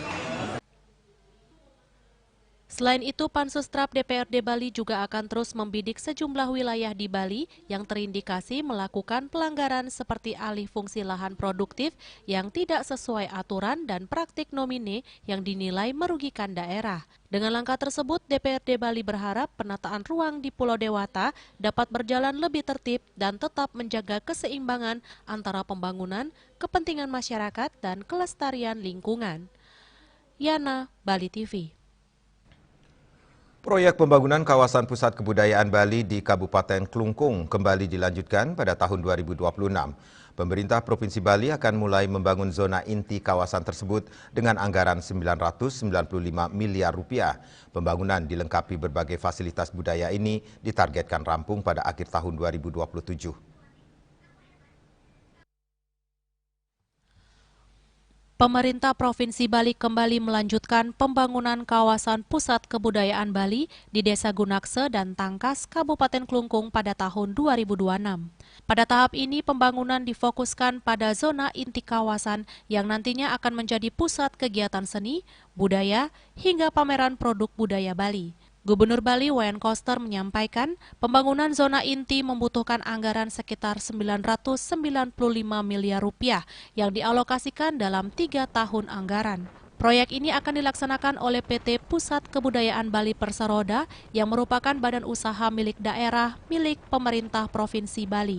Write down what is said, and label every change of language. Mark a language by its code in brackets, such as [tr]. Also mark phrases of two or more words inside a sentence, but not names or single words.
[id] Selain itu, Pansus TRAP DPRD Bali juga akan terus membidik sejumlah wilayah di Bali yang terindikasi melakukan pelanggaran seperti alih fungsi lahan produktif yang tidak sesuai aturan dan praktik nomine yang dinilai merugikan daerah. Dengan langkah tersebut, DPRD Bali berharap penataan ruang di Pulau Dewata dapat berjalan lebih tertib dan tetap menjaga keseimbangan antara pembangunan, kepentingan masyarakat, dan kelestarian lingkungan. Yana, Bali TV. Proyek pembangunan kawasan pusat kebudayaan Bali di Kabupaten Klungkung kembali dilanjutkan pada tahun 2026. Pemerintah Provinsi Bali akan mulai membangun zona inti kawasan tersebut dengan anggaran 995 miliar rupiah. Pembangunan dilengkapi berbagai fasilitas budaya ini ditargetkan rampung pada akhir tahun 2027. Pemerintah Provinsi Bali kembali melanjutkan pembangunan kawasan pusat kebudayaan Bali di Desa Gunakse dan Tangkas, Kabupaten Klungkung pada tahun 2026. Pada tahap ini pembangunan difokuskan pada zona inti kawasan yang nantinya akan menjadi pusat kegiatan seni, budaya, hingga pameran produk budaya Bali. Gubernur Bali Wayan Koster menyampaikan pembangunan zona inti membutuhkan anggaran sekitar 995 miliar rupiah yang dialokasikan dalam 3 tahun anggaran. Proyek ini akan dilaksanakan oleh PT Pusat Kebudayaan Bali Perseroda yang merupakan badan usaha milik daerah milik pemerintah Provinsi Bali.